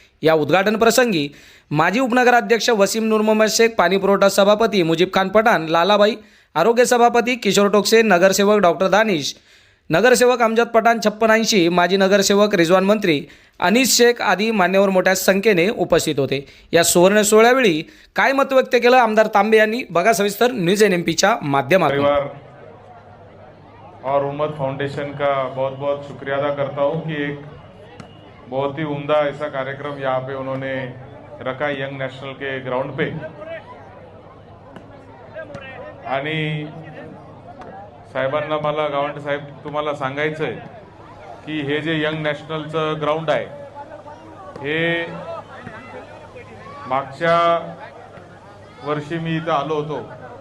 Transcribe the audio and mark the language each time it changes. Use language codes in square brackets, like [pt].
[mr] या उद्घाटन प्रसंगी माजी उपनगराध्यक्ष वसीम नूर मोहम्मद शेख, पाणीपुरवठा सभापती मुजीब खान पठाण, लालाबाई, आरोग्य सभापती किशोर टोकसे, नगरसेवक डॉक्टर दानिश, नगरसेवक अमजद पठाण 5680, माजी नगरसेवक रिजवान मंत्री अनीस शेख आदी मान्यवर मोठ्या संख्येने उपस्थित होते। या सुवर्ण सोहळ्यावेळी काय मत व्यक्त केलं आमदार तांबे यांनी, बघा सविस्तर न्यूज NMPच्या माध्यमातून। [hi] और उम्मत फाउंडेशन का बहुत बहुत शुक्रिया अदा करता हूँ कि एक बहुत ही उम्दा ऐसा कार्यक्रम यहाँ पे उन्होंने रखा यंग नेशनल के ग्राउंड पे। [mr] आणि साहेबांना मला गावंडे साहेब तुम्हाला सांगायचं आहे की हे जे यंग नॅशनलचं ग्राउंड आहे हे मागच्या वर्षी मी इथं आलो होतो।